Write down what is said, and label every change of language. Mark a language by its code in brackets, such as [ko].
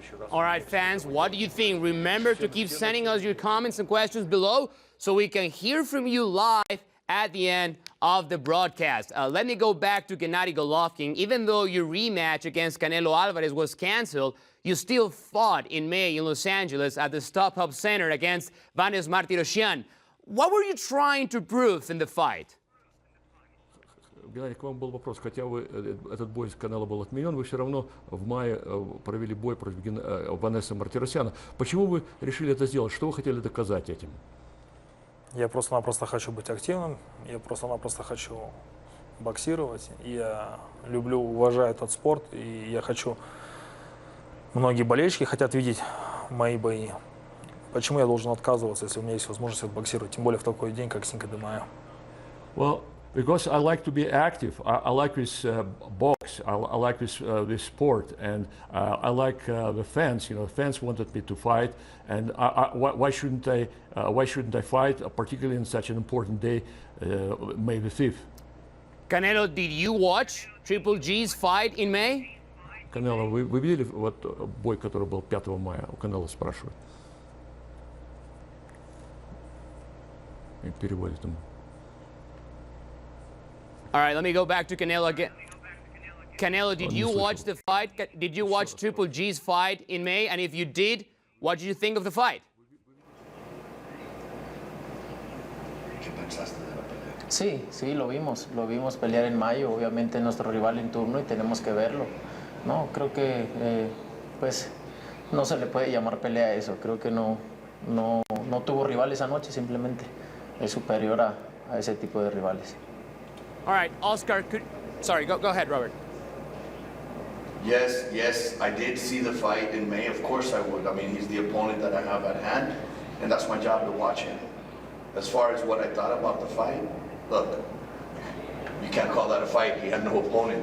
[en] All right, fans, what do you think? Remember to keep sending us your comments and questions below so we can hear from you live at the end of the broadcast. Let me go back to Gennady Golovkin. Even though your rematch against Canelo Alvarez was canceled, you still fought in May in Los Angeles at the StubHub Center against Vanes Martirosyan. What were you trying to prove in the fight? [ru] Геннадий, к вам был вопрос. Хотя этот бой с Канело был отменен, вы все равно в мае провели бой против Ванеса Мартиросяна. Почему вы решили это сделать? Что вы хотели доказать этим? Я просто-напросто хочу быть активным, я просто-напросто хочу боксировать. Я люблю, уважаю этот спорт, и я хочу... Многие болельщики хотят видеть мои бои. Почему я должен отказываться, если у меня есть возможность отбоксировать, тем более в такой день, как Cinco de Mayo? [en] Well, because I like to be active. I like this box. I like this sport, and I like the fans. You know, the fans wanted me to fight, and why shouldn't I? Why shouldn't I fight, particularly in such an important day, May the 5th? Canelo, did you watch Triple G's fight in May? [ru] Канело, вы видели вот бой, который был 5 мая? У Канело спрашивают. И переводит ему. [en] All right, let me go back to Canelo again. Canelo, did you watch the fight? Did you watch Triple G's fight in May? And if you did, what did you think of the fight? [es] Sí, sí, lo vimos pelear en mayo, obviamente nuestro rival en turno y tenemos que verlo. No, creo que pues no se le puede llamar pelea a eso, creo que no tuvo rivales anoche, simplemente es superior a ese tipo de rivales. [en] All right, Oscar, sorry, go ahead, Robert. Yes, I did see the fight in May. Of course I would. I mean, he's the opponent that I have at hand, and that's my job to watch him. As far as what I thought about the fight, look, you can't call that a fight. He had no opponent.